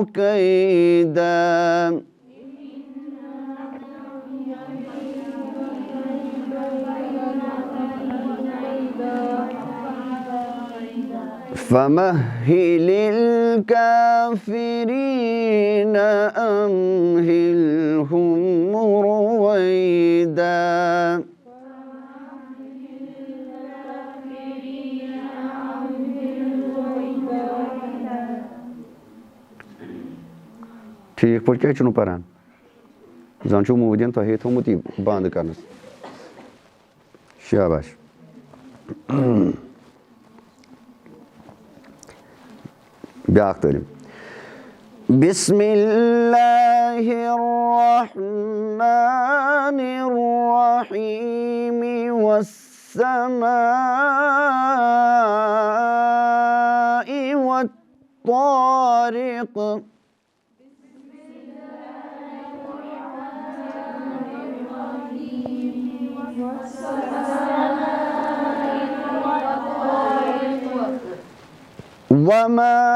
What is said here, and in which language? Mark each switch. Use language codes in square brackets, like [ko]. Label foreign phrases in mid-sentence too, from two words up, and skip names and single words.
[ar] كيدا فمهل الكافرين أمهلهم [ks] رويدا ٹھیک پٲٹھۍ کیٛازِ چھُنہٕ پران زن چھُو موٗدیٖن تۄہے تھوٚمُت یہِ بنٛد کرنَس شاباش بیٛاکھ تعلیٖم [ar] بسم الله الرحمن الرحيم والسماء والطارق وما